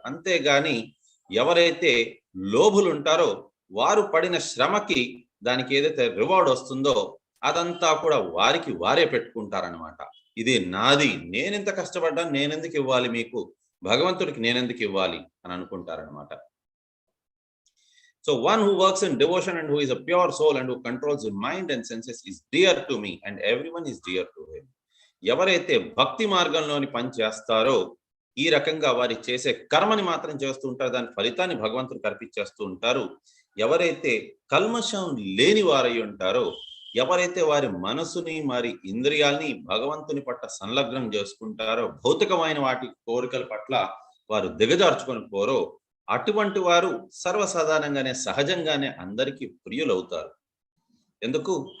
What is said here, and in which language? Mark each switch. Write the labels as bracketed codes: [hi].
[te] అంతేగాని ఎవరైతే లోభులు ఉంటారో వారు పడిన శ్రమకి దానికి ఏదైతే రివార్డ్ వస్తుందో అదంతా కూడా వారికి వారే పెట్టుకుంటారనమాట. ఇది నాది, నేనెంత కష్టపడ్డాను, నేనెందుకు ఇవ్వాలి మీకు, భగవంతుడికి నేనెందుకు ఇవ్వాలి అని అనుకుంటారనమాట. [en] So one who works in devotion and who is a pure soul and who controls his mind and senses is dear to me and everyone is dear to him. [te] ఎవరైతే భక్తి మార్గంలోని పని చేస్తారో ఈ రకంగా వారి చేసే కర్మని మాత్రం చేస్తూ ఉంటారు, దాని ఫలితాన్ని భగవంతుడికి అర్పించేస్తూ ఉంటారు. ఎవరైతే కల్మషం లేని వారై ఉంటారో, ఎవరైతే వారి మనసుని మరి ఇంద్రియాల్ని భగవంతుని పట్ల సంలగ్నం చేసుకుంటారో, భౌతికమైన వాటి కోరికల పట్ల వారు దిగజార్చుకొని పోరో, అటువంటి వారు సర్వసాధారణంగానే సహజంగానే అందరికీ ప్రియులవుతారు. ఎందుకు?